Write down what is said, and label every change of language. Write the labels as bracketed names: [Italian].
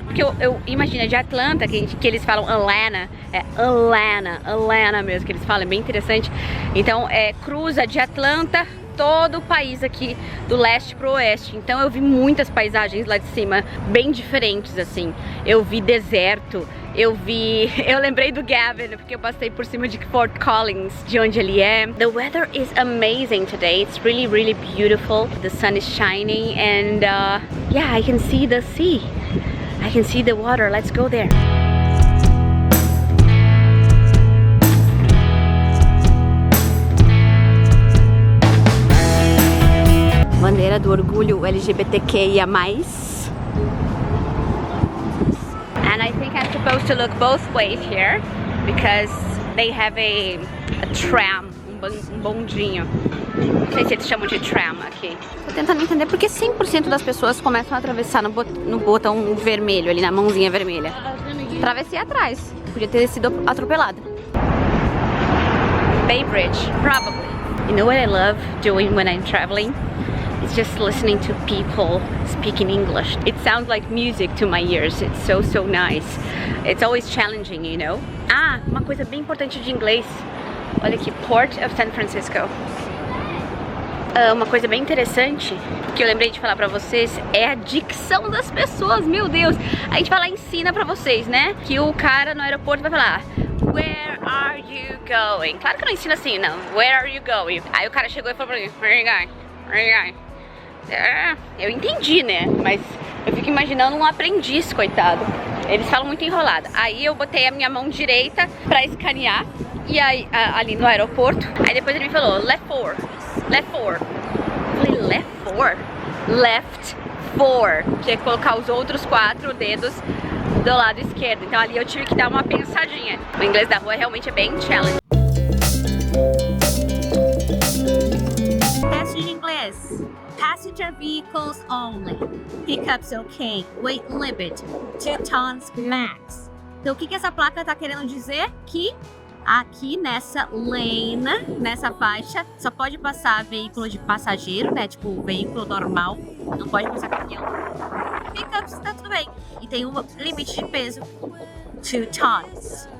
[Portuguese] Porque eu imagino, de Atlanta, que eles falam Atlanta, é Atlanta mesmo, que eles falam, é bem interessante. Então, cruza de Atlanta, todo o país aqui, do leste pro oeste. Então eu vi muitas paisagens lá de cima, bem diferentes assim. Eu vi deserto, eu lembrei do Gavin, porque eu passei por cima de Fort Collins, de onde ele é. [English] The weather is amazing today. It's really, really beautiful. The sun is shining and yeah, I can see the sea. I can see the water. Let's go there. [Portuguese] Bandeira do orgulho LGBTQIA+. [English] And I think I'm supposed to look both ways here because they have a tram, bondinho. [Portuguese] Não sei se eles chamam de tram aqui. Tô tentando entender porque 100% das pessoas começam a atravessar no botão vermelho, ali na mãozinha vermelha. Travessei atrás, podia ter sido atropelada. [English] Bay Bridge, probably. You know what I love doing when I'm traveling? It's just listening to people speaking English. It sounds like music to my ears. It's so, so nice. It's always challenging, you know? [Portuguese] Ah, uma coisa bem importante de inglês. Olha aqui, Port of San Francisco. Uma coisa bem interessante que eu lembrei de falar pra vocês é a dicção das pessoas, meu Deus. A gente vai lá e ensina pra vocês, né? Que o cara no aeroporto vai falar: [English] Where are you going? [Portuguese] Claro que eu não ensino assim, não. [English] Where are you going? [Portuguese] Aí o cara chegou e falou pra mim: [English] Where are you going? [Portuguese] Where are you going? Eu entendi, né? Mas eu fico imaginando um aprendiz, coitado. Eles falam muito enrolado. Aí eu botei a minha mão direita pra escanear e aí, ali no aeroporto. Aí depois ele me falou: [English] Left 4. Left 4. [Portuguese] Eu falei: [English] Left 4? Left 4. [Portuguese] Que é colocar os outros 4 dedos do lado esquerdo. Então ali eu tive que dar uma pensadinha. O inglês da rua realmente é bem challenge. Teste de inglês. [English] Passenger vehicles only. Pickups okay. Weight limit 2 tons max. [Portuguese] Então o que essa placa tá querendo dizer? Que aqui nessa lane, nessa faixa, só pode passar veículo de passageiro, né? Tipo veículo normal. Não pode passar caminhão. Pickups tá tudo bem. E tem um limite de peso 2 tons.